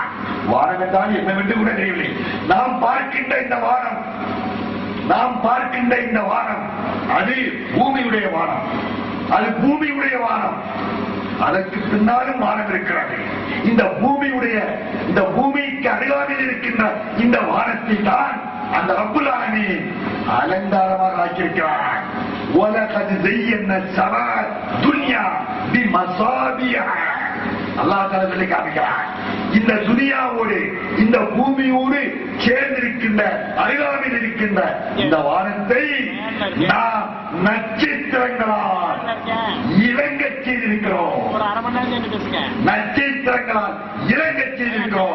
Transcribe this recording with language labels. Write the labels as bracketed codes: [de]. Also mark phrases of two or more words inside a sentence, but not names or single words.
[ta] வானம் என்றால் என்னவென்று கூட தெரியவில்லை. நாம் பார்க்கின்ற இந்த வானம், நாம் பார்க்கின்ற இந்த வானம் அது பூமியுடைய வானம், அது பூமியுடைய வானம். அதற்கு பின்னாலும் வானம் இருக்கிறது. இந்த பூமிக்கு அருகாமையில் இருக்கின்ற இந்த வானத்தை தான் அந்த [ar] رب العالمين [ta] அலங்காரமாக ஆக்கியிருக்கிறார். [ar] وَلَقَدْ زَيَّنَّا السَّمَاءَ الدُّنْيَا بِمَصَابِيحَ. الله تعالى [ta] சொல்லி காமிக்கிறார், இந்த துனியாவோடு இந்த பூமியோடு சேர்ந்திருக்கின்ற அருகாமையில் இருக்கின்ற இந்த வானத்தை நாம் நட்சத்திரங்களால் இறங்கச் செய்திருக்கிறோம். நட்சத்திரங்களால் இறங்கச் செய்திருக்கிறோம்.